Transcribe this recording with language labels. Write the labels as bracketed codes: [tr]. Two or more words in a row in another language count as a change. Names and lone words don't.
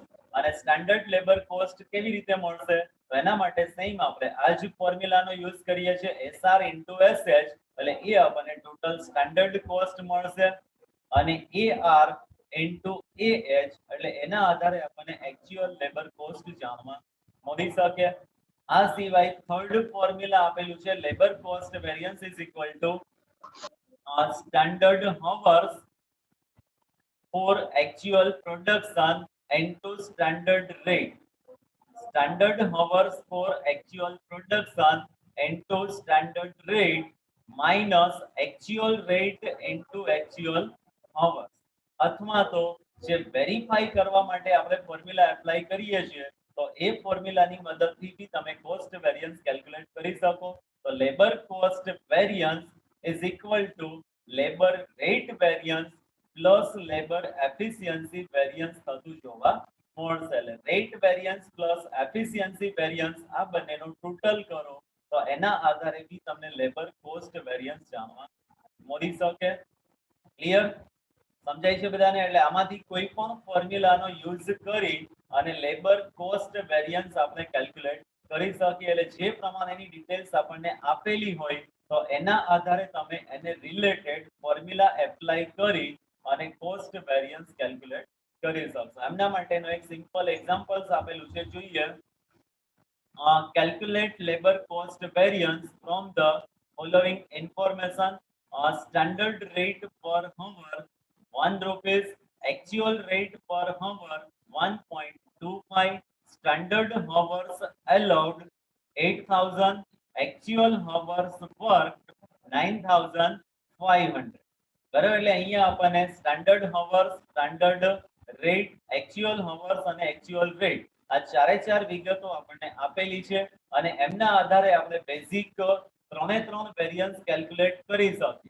[gu] અને [en] standard labor cost [gu] કેવી રીતે મળશે તો એના માટે સેમ આપણે આ જ ફોર્મ્યુલાનો યુઝ કરીએ છીએ SR ઇન્ટુ SH એટલે એ આપણને [en] total standard cost [gu] મળશે અને AR ઇન્ટુ AH એટલે એના આધારે આપણને [en] actual labor cost [gu] જાણવા મળી શકે. આ સિવાય [en] third formula [gu] આપેલું છે [en] labor cost variance is equal to standard hours for actual production into standard rate. Standard hours for actual production into standard rate minus actual rate into actual hours. [gu] અથવા તો જે વેરીફાઈ કરવા માટે આપણે [en] formula apply [gu] કરીએ છીએ તો એ ફોર્મ્યુલાની મદદથી બી તમે [en] cost variance calculate [gu] કરી શકો. [en] તો labor cost variance is equal to labor rate variance plus labor efficiency variance [gu] થતું જોવા મળશે. એટલે [en] rate variance plus efficiency variance [gu] આ બંનેનો ટોટલ કરો તો એના આધારે બી તમને [en] labor cost variance [gu] જાણવા મળી શકે. ક્લિયર? સમજાય છે બધાને? એટલે આમાંથી કોઈ પણ ફોર્મ્યુલાનો યુઝ કરી અને [en] labor cost variance [gu] આપણે કેલ્ક્યુલેટ કરી શકીએ. એટલે જે પ્રમાણેની ડિટેલ્સ આપણને આપેલી હોય તો એના આધારે તમે એને રિલેટેડ [en] formula apply [gu] કરી અને [en] cost variance calculate [gu] કરી શકશો. એમના માટેનો એક [en] simple examples [gu] આપેલું છે, જોઈએ. [en] Calculate labor cost variance from the following information. Standard rate per hour 1 rupees, actual rate per hour 1.25, standard hours allowed 8,000, actual hours worked 9,500. [gu] બરાબર, એટલે અહીંયા આપણને [en] standard hours, standard rate, actual hours અને actual rate [gu] આ ચાર વિગતો આપણને આપેલી છે અને એમના આધારે આપણે બેઝિક ત્રણ [en] variance calculate [gu] કરી શકીએ.